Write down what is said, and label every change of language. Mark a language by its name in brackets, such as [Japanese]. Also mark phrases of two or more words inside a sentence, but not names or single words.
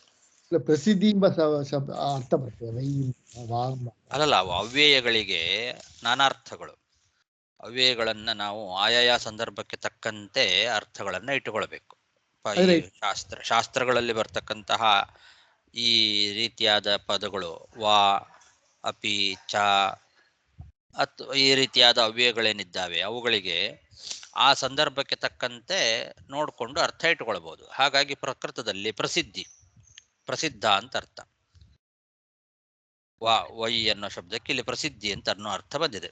[Kannada] ಪ್ರಸಿದ್ಧಿ ಎಂಬ ಶಬ್ದ ಅರ್ಥ ಬರ್ತದೆ ವೈ ವಾಂಬ. ಅಲ್ಲಲ್ಲ, ಅವ್ಯಯಗಳಿಗೆ ನಾನಾರ್ಥಗಳು. ಅವ್ಯಯಗಳನ್ನ ನಾವು ಆಯಾಯ ಸಂದರ್ಭಕ್ಕೆ ತಕ್ಕಂತೆ ಅರ್ಥಗಳನ್ನ ಇಟ್ಟುಕೊಳ್ಬೇಕು. ಈ ಶಾಸ್ತ್ರಗಳಲ್ಲಿ ಬರ್ತಕ್ಕಂತಹ ಈ ರೀತಿಯಾದ ಪದಗಳು ವಾ, ಅಪಿ, ಚ ಅಥವಾ ಈ ರೀತಿಯಾದ ಅವ್ಯಯಗಳೇನಿದ್ದಾವೆ ಅವುಗಳಿಗೆ ಆ ಸಂದರ್ಭಕ್ಕೆ ತಕ್ಕಂತೆ ನೋಡಿಕೊಂಡು ಅರ್ಥ ಇಟ್ಟುಕೊಳ್ಬಹುದು. ಹಾಗಾಗಿ ಪ್ರಕೃತದಲ್ಲಿ ಪ್ರಸಿದ್ಧ ಅಂತ ಅರ್ಥ. ವೈ ಅನ್ನೋ ಶಬ್ದಕ್ಕೆ ಇಲ್ಲಿ ಪ್ರಸಿದ್ಧಿ ಅಂತ ಅನ್ನೋ ಅರ್ಥ ಬಂದಿದೆ.